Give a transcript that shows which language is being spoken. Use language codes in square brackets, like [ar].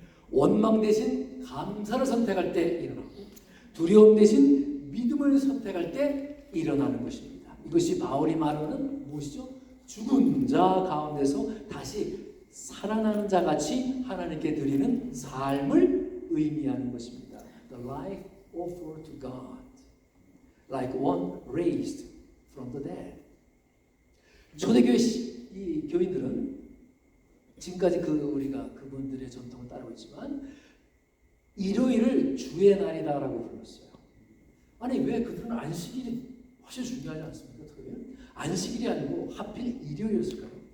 [ko] 원망 대신 감사를 선택할 때 일어나고, 두려움 대신 믿음을 선택할 때 일어나는 것입니다. 이것이 바울이 말하는 무엇이죠? 죽은 자 가운데서 다시 살아나는 자 같이 하나님께 드리는 삶을 의미하는 것입니다. [en] The life offered to God, like one raised from the dead. [ko] 초대교회 이 교인들은 지금까지 우리가 그분들의 전통을 따르고 있지만 일요일을 주의 날이다라고 불렀어요. 아니 왜 그들은 안식일이 훨씬 중요하지 않습니까? 안식일이 아니고 하필 일요일이었을까요?